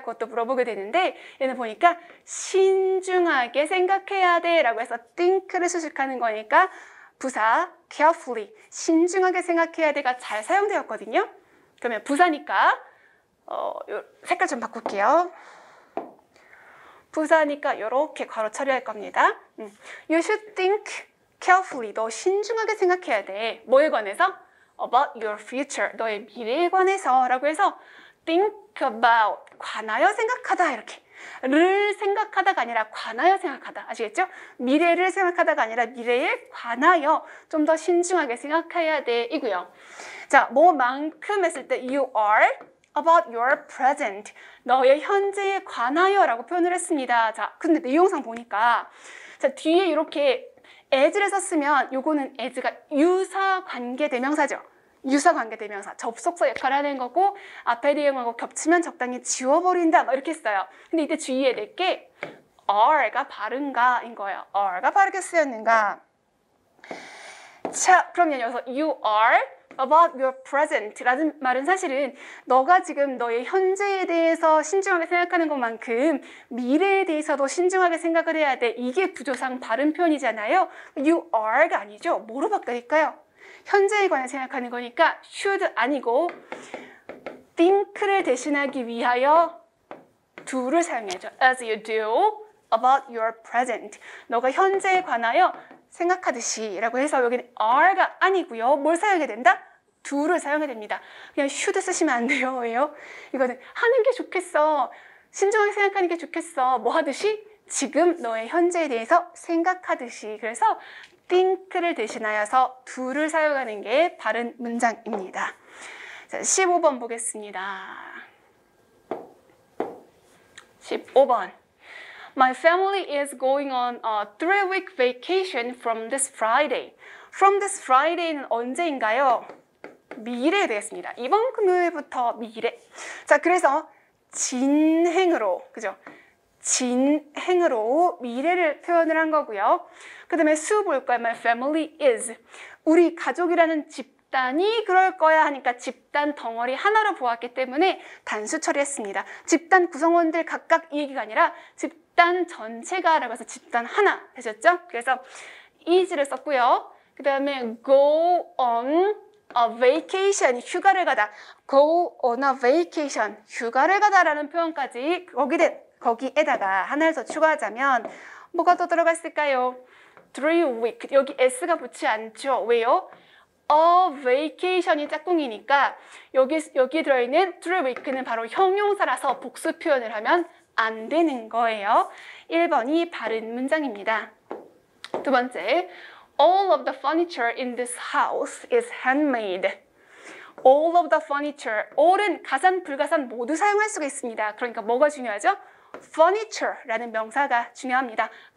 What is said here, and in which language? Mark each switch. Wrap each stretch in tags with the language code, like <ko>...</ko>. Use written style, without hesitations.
<ko>그것도 물어보게 되는데 얘는 보니까 신중하게 생각해야 돼 라고 해서 think를 수식하는 거니까 부사 carefully 신중하게 생각해야 돼가 잘 사용되었거든요. 그러면 부사니까 색깔 좀 바꿀게요. 부사니까 이렇게 괄호 처리할 겁니다.</ko> <en>You should think carefully.</en> <ko>너 신중하게 생각해야 돼. 뭐에 관해서?</ko> <en>About your future.</en> <ko>너의 미래에 관해서 라고 해서</ko> <en>think about.</en> <ko>관하여 생각하다 이렇게. 를 생각하다가 아니라 관하여 생각하다. 아시겠죠? 미래를 생각하다가 아니라 미래에 관하여 좀 더 신중하게 생각해야 돼 이고요. 자, 뭐만큼 했을 때</ko> <en>you are about your present.</en> <ko>너의 현재에 관하여 라고 표현을 했습니다. 자, 근데 내용상 보니까 자, 뒤에 이렇게 as를 썼으면 요거는 as가 유사관계대명사죠. 유사관계대명사, 접속사 역할을 하는 거고 앞에 내용하고 겹치면 적당히 지워버린다 이렇게 써요. 근데 이때 주의해야 될 게 are가 바른가인 거예요. are가 바르게 쓰였는가. 자, 그러면 여기서</ko> <en>you are about your present</en> <ko>라는 말은 사실은 너가 지금 너의 현재에 대해서 신중하게 생각하는 것만큼 미래에 대해서도 신중하게 생각을 해야 돼. 이게 구조상 바른 표현이잖아요.</ko> <en>you are</en> <ko>가 아니죠. 뭐로 바꿔릴까요? 현재에 관해 생각하는 거니까 should 아니고 think를 대신하기 위하여 do를 사용해야죠.</ko> <en>as you do about your present.</en> <ko>너가 현재에 관하여 생각하듯이 라고 해서 여기는 are가 아니고요. 뭘 사용해야 된다? do를 사용해야 됩니다. 그냥 should 쓰시면 안 돼요. 왜요? 이거는 하는 게 좋겠어. 신중하게 생각하는 게 좋겠어. 뭐 하듯이? 지금 너의 현재에 대해서 생각하듯이. 그래서 think를 대신하여서 do를 사용하는 게 바른 문장입니다. 자, 15번 보겠습니다. 15번.</ko> <en>My family is going on a 3-week vacation from this Friday. From this Friday는</en> <ko>언제인가요? 미래에 되겠습니다. 이번 금요일부터 미래. 자, 그래서 진행으로, 그죠? 진행으로 미래를 표현을 한 거고요. 그 다음에 수 볼 거야.</ko> <en>My family is.</en> <ko>우리 가족이라는 집단이 그럴 거야 하니까 집단 덩어리 하나로 보았기 때문에 단수 처리했습니다. 집단 구성원들 각각 이 얘기가 아니라 집단 전체가 라고 해서 집단 하나 되셨죠? 그래서 is를 썼고요. 그 다음에</ko> <en>go on a vacation,</en> <ko>휴가를 가다.</ko> <en>go on a vacation,</en> <ko>휴가를 가다라는 표현까지 거기에다가 하나를 더 추가하자면 뭐가 더 들어가 있을까요? 3-week, 여기 s가 붙지 않죠. 왜요? a vacation이 짝꿍이니까 여기 들어있는 3-week는 바로 형용사라서 복수 표현을 하면 안 되는 거예요. 1번이 바른 문장입니다. 두 번째,</ko> <en>all of the furniture in this house is handmade. all of the furniture,</en> <ko>all은 가산, 불가산 모두 사용할 수가 있습니다. 그러니까 뭐가 중요하죠? furniture라는 명사가 중요합니다.</ko>